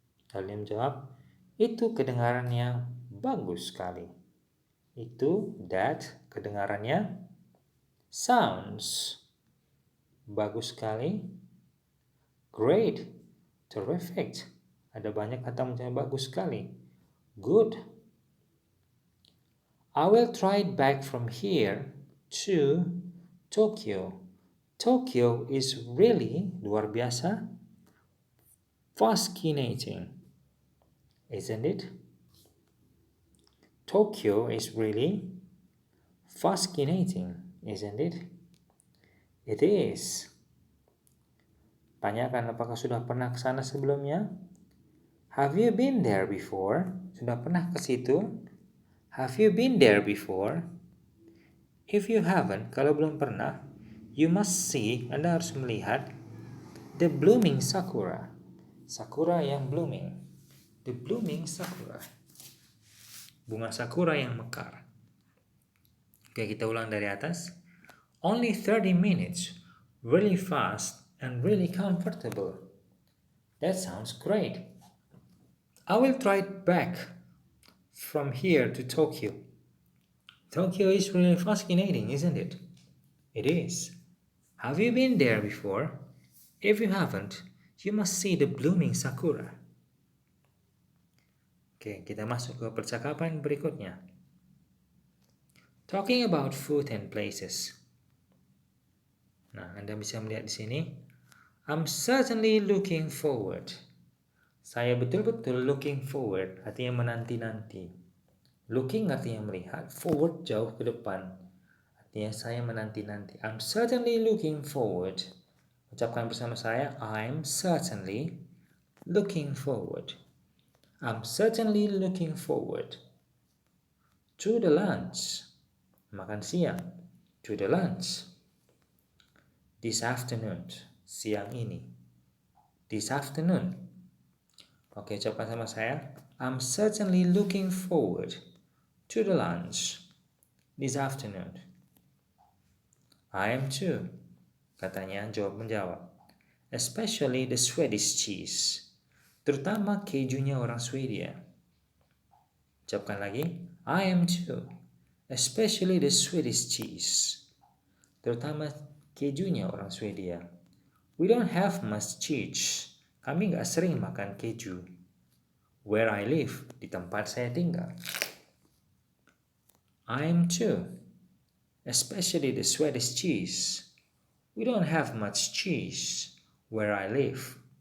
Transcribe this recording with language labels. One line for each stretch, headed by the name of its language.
Indonesian: Lalu dia menjawab, itu kedengarannya bagus sekali. Itu,
English: that,
Indonesian: kedengarannya
English: sounds
Indonesian: bagus sekali.
English: Great, terrific.
Indonesian: Ada banyak kata menjadi bagus sekali.
English: Good. I will try it back from here to Tokyo. Tokyo is really
Indonesian: luar biasa
English: fascinating, isn't it? Tokyo is really fascinating, isn't it? It is.
Indonesian: Tanyakan apakah sudah pernah ke sana sebelumnya?
English: Have you been there before?
Indonesian: Sudah pernah ke situ?
English: Have you been there before? If you haven't,
Indonesian: kalau belum pernah,
English: you must see,
Indonesian: Anda harus melihat
English: the blooming sakura. Sakura yang blooming. The blooming sakura.
Indonesian: Bunga sakura yang mekar. Oke, kita ulang dari atas.
English: Only 30 minutes. Really fast and really comfortable. That sounds great. I will try it back from here to Tokyo. Tokyo is really fascinating, isn't it? It is. Have you been there before? If you haven't, you must see the blooming sakura.
Indonesian: Oke, kita masuk ke percakapan berikutnya.
English: Talking about food and places.
Indonesian: Nah, Anda bisa melihat di sini.
English: I'm certainly looking forward.
Indonesian: Saya betul-betul
English: looking forward,
Indonesian: artinya menanti-nanti. Looking artinya melihat, forward jauh ke depan. Artinya saya menanti-nanti.
English: I'm certainly looking forward.
Indonesian: Ucapkan bersama saya,
English: I'm certainly looking forward. I'm certainly looking forward to the lunch.
Indonesian: Makan siang.
English: To the lunch. This afternoon.
Indonesian: Siang ini.
English: This afternoon.
Indonesian: Oke, ucapkan sama saya.
English: I'm certainly looking forward to the lunch this afternoon. I am too.
Indonesian: Katanya jawab menjawab.
English: Especially the Swedish cheese.
Indonesian: Terutama kejunya orang Swedia. Ucapkan lagi.
English: I am too. Especially the Swedish cheese.
Indonesian: Terutama kejunya orang Swedia.
English: We don't have much cheese.
Indonesian: Kami nggak sering makan keju.
English: Where I live,
Indonesian: di tempat saya tinggal.
English: I am too. Especially the Swedish cheese. We don't have much cheese where I live.